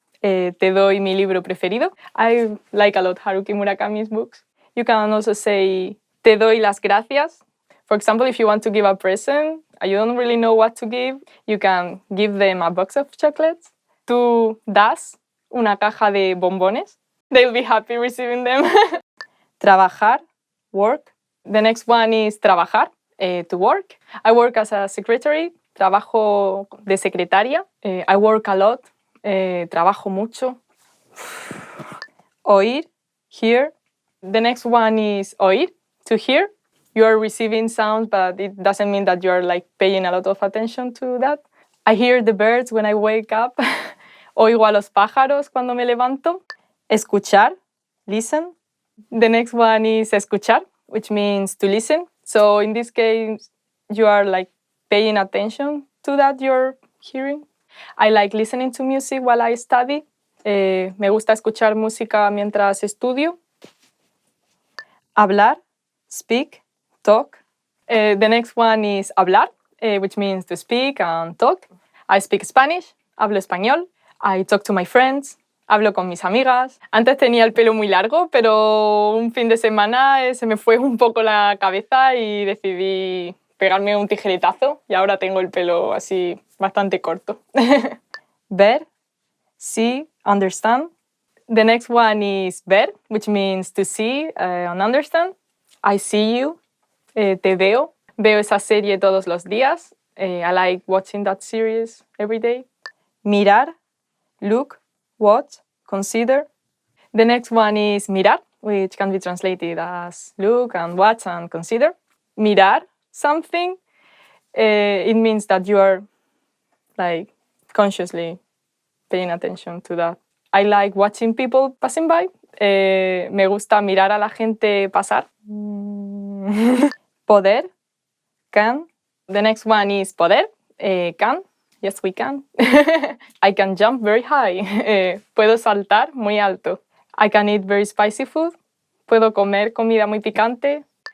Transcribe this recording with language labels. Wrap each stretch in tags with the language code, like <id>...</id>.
<es>Te doy mi libro preferido.</es> <en>I like a lot Haruki Murakami's books. You can also say</en> <es>te doy las gracias.</es> <en>For example, if you want to give a present, you don't really know what to give, you can give them a box of chocolates.</en> <es>Tú das una caja de bombones.</es> <en>They'll be happy receiving them. Trabajar, work. The next one is trabajar, to work. I work as a secretary.</en> <es>Trabajo de secretaria.</es> <en>I work a lot.</en> <es>Trabajo mucho. Oír,</es> <en>hear. The next one is oír, to hear. You are receiving sounds, but it doesn't mean that you're like paying a lot of attention to that. I hear the birds when I wake up.</en> <es>Oigo a los pájaros cuando me levanto.</es> <en>Escuchar, listen. The next one is escuchar, which means to listen. So in this case, you are like paying attention to that you're hearing. I like listening to music while I study.</en> <es>Me gusta escuchar música mientras estudio.</es> <en>Hablar, speak, talk. The next one is hablar, which means to speak and talk. I speak Spanish,</en> <es>hablo español.</es> <en>I talk to my friends,</en> <es>hablo con mis amigas. Antes tenía el pelo muy largo, pero un fin de semana se me fue un poco la cabeza y decidí pegarme un tijeretazo y ahora tengo el pelo así bastante corto.</es> <en>Ver, see, understand. The next one is ver, which means to see and understand. I see you,</en> <es>te veo. Veo esa serie todos los días.</es> <en>I like watching that series every day. Mirar, look, watch, consider. The next one is mirar, which can be translated as look and watch and consider. Mirar something, it means that you are like consciously paying attention to that. I like watching people passing by.</en> <es>Me gusta mirar a la gente pasar.</es> <en>Poder, can. The next one is poder, can. Yes, we can. I can jump very high.</en> <es>Puedo saltar muy alto.</es> <en>I can eat very spicy food.</en> <es>Puedo comer comida muy picante.</es>